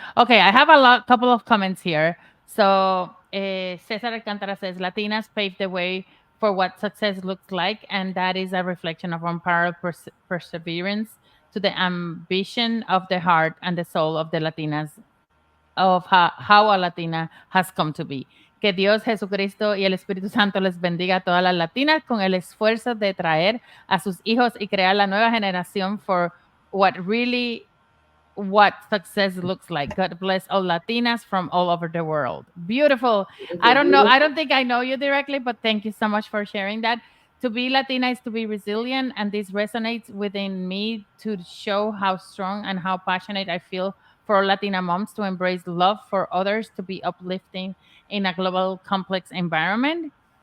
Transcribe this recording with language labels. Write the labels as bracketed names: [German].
[English] Okay, I have a couple of comments here. So, Cesar Alcantara says Latinas paved the way for what success looks like, and that is a reflection of unparalleled perseverance to the ambition of the heart and the soul of the Latinas, of how a Latina has come to be. [Spanish] Que Dios, Jesucristo y el Espíritu Santo les bendiga a todas las latinas con el esfuerzo de traer a sus hijos y crear la nueva generación [English] for what really what success looks like. God bless all Latinas from all over the world. Beautiful. Thank I you. don't know. I Beautiful. don't think I know you directly, but thank you so much for sharing that. To be Latina is to be resilient, and this resonates within me to show how strong and how passionate I feel for Latina moms to embrace love for others, to be uplifting in a global complex environment.